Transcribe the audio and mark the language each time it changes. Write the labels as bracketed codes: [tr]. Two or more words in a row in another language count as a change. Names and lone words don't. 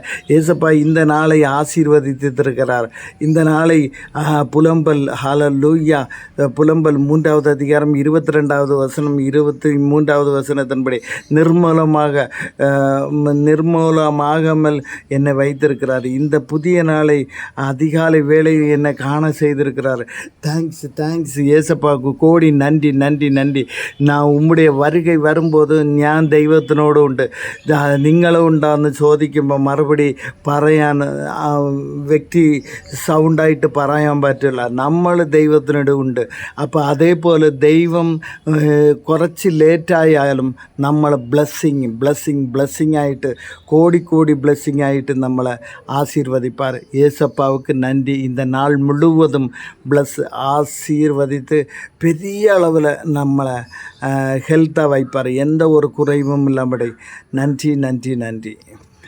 [ta] ஏசப்பா இந்த நாளை ஆசீர்வதித்திருக்கிறார். இந்த நாளை புலம்பல், ஹல்லேலூயா, புலம்பல் 3வது அதிகாரம் 22வது வசனம் 23வது வசனத்தின்படி நிர்மூலமாகாமல் என்னை வைத்திருக்கிறார். இந்த புதிய நாளை அதிகாலை வேளையில் என்னை காண செய்திருக்கிறார். தேங்க்ஸ் ஏசப்பாவுக்கு கோடி நன்றி. நான் உம்முடைய வருகை [ml] വരുമ്പോൾ ഞാൻ ദൈവത്തിനോടുണ്ട്. നിങ്ങളുണ്ടാന്ന് ചോദിക്കുമ്പോൾ മറുപടി പറയാൻ വ്യക്തി സൗണ്ടായിട്ട് പറയാൻ പറ്റില്ല. നമ്മൾ ദൈവത്തിനോട് ഉണ്ട്. അപ്പോൾ അതേപോലെ ദൈവം കുറച്ച് ലേറ്റായാലും നമ്മളെ ബ്ലെസ്സിങ് ആയിട്ട് [ta] கோடி பிளெஸ்ஸிங் ஆகிட்டு நம்மளை ஆசீர்வதிப்பார். ஏசப்பாவுக்கு நன்றி. இந்த நாள் முழுவதும் ஆசீர்வதித்து பெரிய அளவில் நம்மளை ஹெல்த்தாக வைப்பார். எந்த ஒரு குறைவும் இல்லாமல். நன்றி.